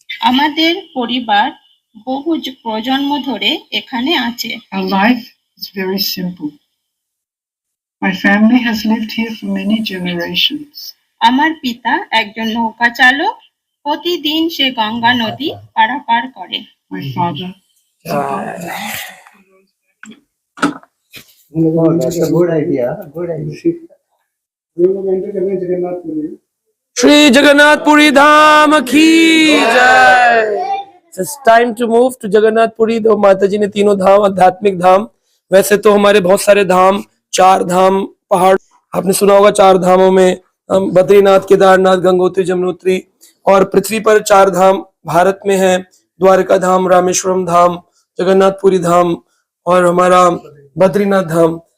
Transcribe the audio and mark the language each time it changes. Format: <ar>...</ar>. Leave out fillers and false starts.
<bn>আমাদের পরিবার বহু প্রজন্ম ধরে এখানে আছে।</bn> <en>Our life is very simple. My family has lived here for many generations.</en> <bn>আমার পিতা একজন নৌকা চালক, প্রতিদিন সে গঙ্গা নদী পারাপার করে।</bn> <en>My father. That's a good idea. Good idea.</en> <hi>हम लोग एंटर कर रहे हैं जगन्नाथपुरी। श्री जगन्नाथपुरी धाम की जय।</hi> <en>It's time to move to Jagannathpuri.</en> <hi>तो माता जी ने तीनों धाम, आध्यात्मिक धाम, वैसे तो हमारे बहुत सारे धाम, 4 धाम पहाड़ आपने सुना होगा, 4 धामों में बद्रीनाथ, केदारनाथ, गंगोत्री, जमुनोत्री, और पृथ्वी पर 4 धाम भारत में है, द्वारका धाम, रामेश्वरम धाम, जगन्नाथपुरी धाम और हमारा बद्रीनाथ धाम।</hi>